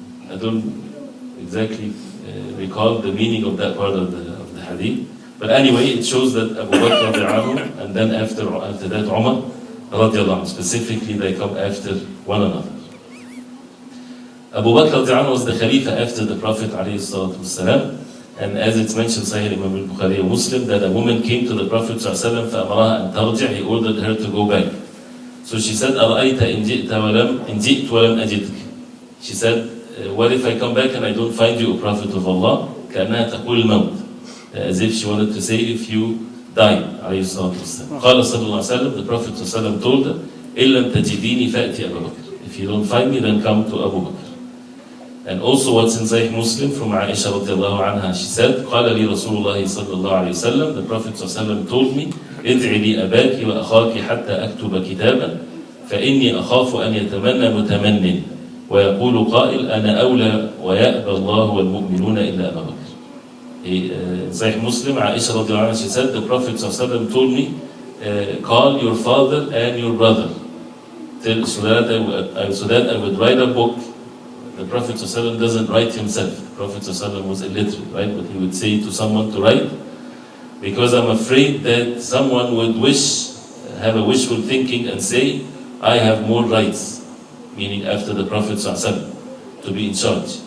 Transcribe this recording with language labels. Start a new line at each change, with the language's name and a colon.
English: I don't exactly recall the meaning of that part of the hadith, but anyway, it shows that Abu Bakr radiallahu anhu, and then after that Umar radiallahu anhu, specifically they come after one another. Abu Bakr radiallahu anhu was the Khalifa after the Prophet alayhi salatu wasalam. And as it's mentioned, Sahih Imam al-Bukhari and Muslim, that a woman came to the Prophet ﷺ,
Arabic: فَأَمَرَهَا أَن تَرْجِعْ.
English: He ordered her to go back. So she said,
Arabic: أَرَأَيْتَ إِنْ جِئْتَ وَلَمْ أَجِدْكَ.
English: She said, what if I come back and I don't find you, O Prophet of Allah?
Arabic: كَأَنَّهَا تَقُولُ الْمَوْتِ.
English: As if she wanted to say, if you die.
Arabic: عليه الصلاة والسلام. قال صلى الله عليه وسلم,
English: the Prophet ﷺ told her,
Arabic: إِلَّمْ تَجِدِينِ فَأْتِ أَبَا بَكْرٍ.
English: If you don't find me, then come to Abu Bakr. And also what's in Sahih Muslim from Aisha radiallahu anha, she said,
Arabic: قال لي رسول الله صلى الله عليه وسلم,
English: the Prophet صلى الله عليه وسلم told me,
Arabic: ادعي لي أباك وأخاك حتى أكتب كتابا فإني أخاف أن يتمنى متمن ويقول قائل أنا أولى ويأبى الله والمؤمنون إلا أبا بكر.
English: In Sahih Muslim, Aisha radiallahu anha, she said, the Prophet صلى الله عليه وسلم told me, call your father and your brother, so that I would write a book. The Prophet ﷺ doesn't write himself. The Prophet ﷺ was illiterate, right? But he would say to someone to write, because I'm afraid that someone would have a wishful thinking and say, I have more rights, meaning after the Prophet ﷺ, to be in charge.